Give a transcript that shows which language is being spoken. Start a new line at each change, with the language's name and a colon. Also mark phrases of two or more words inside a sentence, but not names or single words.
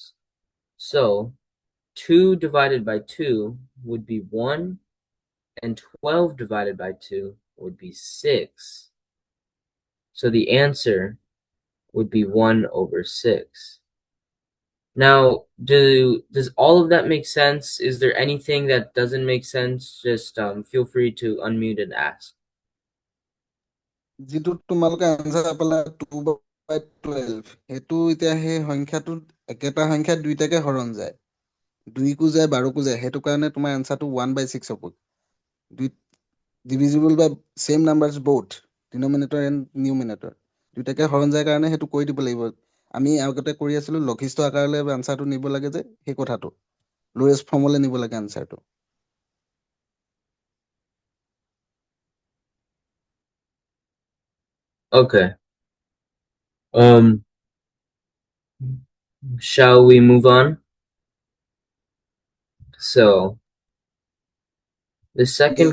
English: So 2 divided by 2 would be 1, and 12 divided by 2 would be 6. So the answer would be 1 over 6. Now, does all of that make sense? Is there anything that doesn't make sense? Just feel free to unmute and ask.
Assamese: যিটো তোমালোকে আনসাৰ পালা 2/12 সেইটো এতিয়া সেই সংখ্যাটো একেটা সংখ্যা দুইটাকে হৰণ যায় 2 কো যায় 12 কো যায় সেইটো কাৰণে তোমাৰ আনসাৰটো 1/6 হ'ব
English: divisible by same numbers both denominator and numerator
Assamese: দুইটাকে হৰণ যায় কাৰণে সেইটো কৈ দিব লাগিব আমি আগতে কৰি আছিলো লঘিষ্ঠ আকাৰলৈ আনসাৰটো নিব লাগে যে সেই কথাটো
English: lowest form
Assamese: নিব লাগে আনসাৰটো
English: Okay. Shall we move on? So, the second